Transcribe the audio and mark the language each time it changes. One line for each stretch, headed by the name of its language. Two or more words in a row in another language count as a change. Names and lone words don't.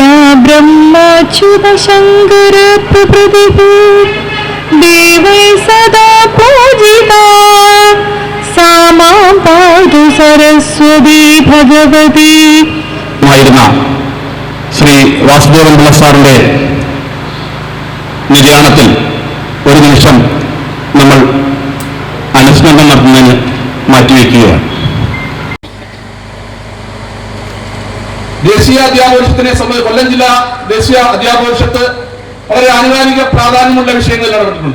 Sanskrit: ब्रह्माच्युत शंकर प्रभृतिः देवै सदा पूजिता सा मां पातु सरस्वती भगवती.
Malayalam: ശ്രീ വാസുദേവൻ പിള്ള സാറിന്റെ നിര്യാണത്തിൽ ഒരു നിമിഷം നമ്മൾ അനുസ്മരണം നടത്തുന്നതിന് മാറ്റിവെക്കുകയാണ്. ദേശീയ അധ്യാപകനെ സംബന്ധിച്ച് കൊല്ലം ജില്ലാ ദേശീയ അധ്യാപകത്ത് വളരെ ആനുകാലിക പ്രാധാന്യമുള്ള വിഷയങ്ങളിൽ ഇടപെട്ടിട്ടുണ്ട്.